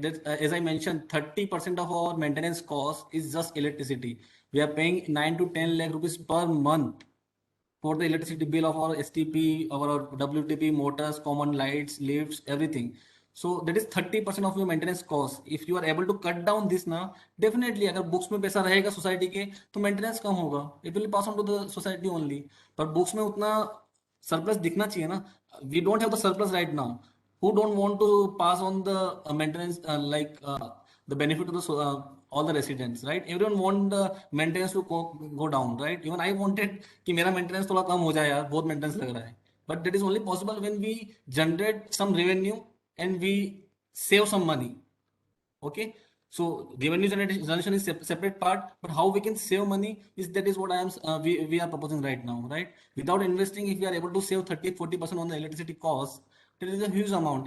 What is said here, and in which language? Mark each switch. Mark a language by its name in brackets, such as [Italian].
[English] That as I mentioned, 30% of our maintenance cost is just electricity. We are paying 9 to 10 lakh rupees per month for the electricity bill of our STP, our WTP, motors, common lights, lifts, everything. So that is 30% of your maintenance cost. If you are able to cut down this [Hindi] ना, definitely अगर books में पैसा रहेगा society के तो maintenance कम होगा. [English] It will pass on to the society only. [Hindi] पर books में उतना सरप्लस दिखना चाहिए ना. [English] We don't have the surplus right now. Who don't want to pass on the maintenance the benefit to the all the residents, right? Everyone want the maintenance to go down, right? Even I wanted [Hindi] कि मेरा maintenance थोड़ा कम हो जाए यार, बहुत maintenance लग रहा है. [English] But that is only possible when we generate some revenue and we save some money. Okay, so revenue generation is separate part, but how we can save money that is what I am we are proposing right now, right? Without investing, if we are able to save 30-40% on the electricity cost, that is a huge amount.